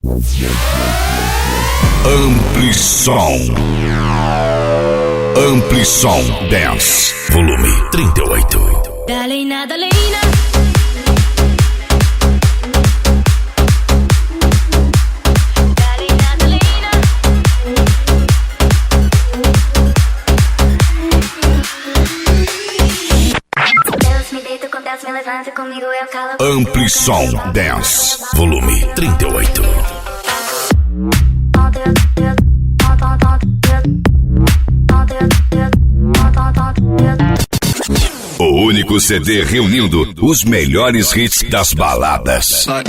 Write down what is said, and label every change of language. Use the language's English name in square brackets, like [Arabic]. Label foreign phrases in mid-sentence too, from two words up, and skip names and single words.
[Portuguese] Amplissom. Amplissom Dance, volume 38. Dalena, Dalena. Dalena, Dalena. Deus me deito com Deus me levanta, comigo eu calo. Amplissom Dance, volume 38. O único CD reunindo os melhores hits das baladas.